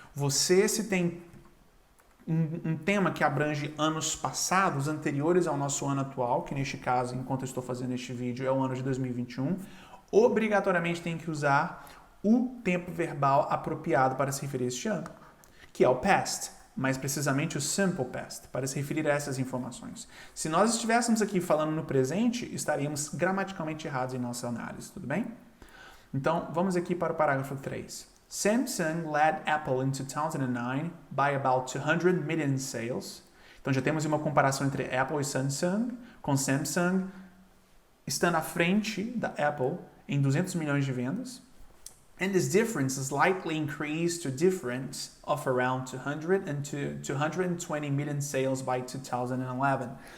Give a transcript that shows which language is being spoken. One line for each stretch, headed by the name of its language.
Portuguese: Se tem um tema que abrange anos passados, anteriores ao nosso ano atual, que neste caso, enquanto eu estou fazendo este vídeo, é o ano de 2021, obrigatoriamente tem que usar o tempo verbal apropriado para se referir a este ano, que é o past, mais precisamente o simple past, para se referir a essas informações. Se nós estivéssemos aqui falando no presente, estaríamos gramaticalmente errados em nossa análise, tudo bem? Então, vamos aqui para o parágrafo 3.
English: Samsung led Apple in 2009 by about 200 million sales.
Portuguese: Então já temos uma comparação entre Apple e Samsung, com Samsung estando à frente da Apple em 200 milhões de vendas.
English: And this difference is likely increased to a difference of around 200 and to 220 million sales by 2011.